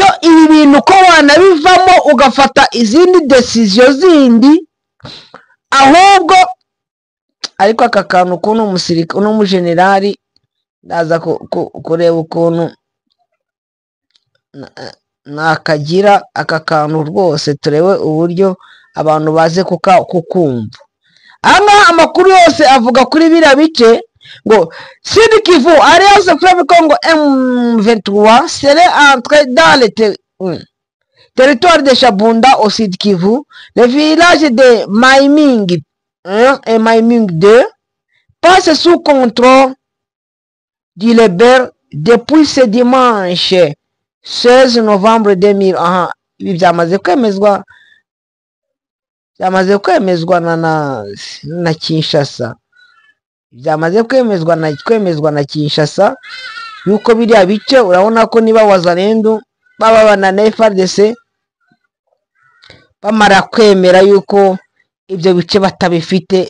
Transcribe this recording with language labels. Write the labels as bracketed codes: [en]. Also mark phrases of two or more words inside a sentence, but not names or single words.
[rw] Ibi bintu ko wanabivamo ugafata izindi decision zindi ahubwo ariko aka kantu kuno umusirikare uno mujenerali ndaza kureba ukuntu nakagira aka kantu rwose turebe uburyo abantu baze kukumva. Aha amakuru yose avuga kuri biriya bice ngo [fr] Sud Kivu Alliance Fleuve Congo M23 serait entré dans le territoire de Shabunda au Sud Kivu. Le village de Maiming 1 et Maiming 2 passe sous contrôle du Lebel depuis ce dimanche 16 novembre 2000. [rw] Aha, ibi byamaze kwemezwa na Kinshasa. Byamaze kwemezwa na Kinshasa yuko biriya bice urabona ko niba wazalendo baba na FARDC bamara kwemera yuko ibyo bice batabifite.